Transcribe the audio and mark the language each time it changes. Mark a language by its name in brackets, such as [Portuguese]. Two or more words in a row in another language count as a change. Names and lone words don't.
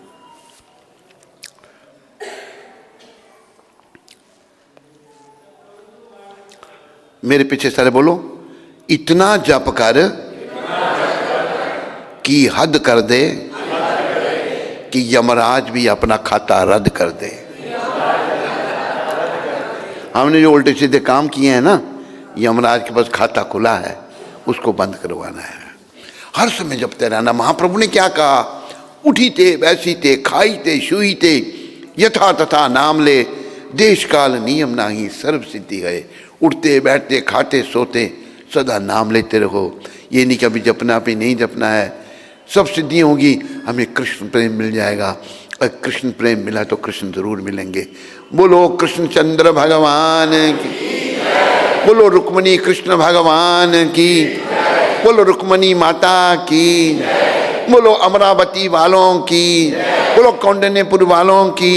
[Hindi] मेरे पीछे सारे बोलो, इतना जप कर कि हद कर दे कि यमराज भी अपना खाता रद्द कर दे। हमने जो उल्टे सीधे काम किए हैं ना, यमराज के पास खाता खुला है, उसको बंद करवाना है। हर समय जपते रहना। महाप्रभु ने क्या कहा? [Bangla] উঠি তে বৈসি তে খাই তে শুই তে যথা তথা নাম লে, দেশ কাল নিয়ম নাহি সর্ব সিদ্ধি হয়। [Hindi] उठते बैठते खाते सोते सदा नाम लेते रहो। ये नहीं कभी जपना भी नहीं जपना है, सब सिद्धियाँ होगी, हमें कृष्ण प्रेम मिल जाएगा। और कृष्ण प्रेम मिला तो कृष्ण जरूर मिलेंगे। बोलो कृष्णचंद्र भगवान की, बोलो रुक्मणी कृष्ण भगवान की, बोलो रुक्मणी माता की, बोलो अमरावती वालों की, बोलो कौंडिन्यपुर वालों की।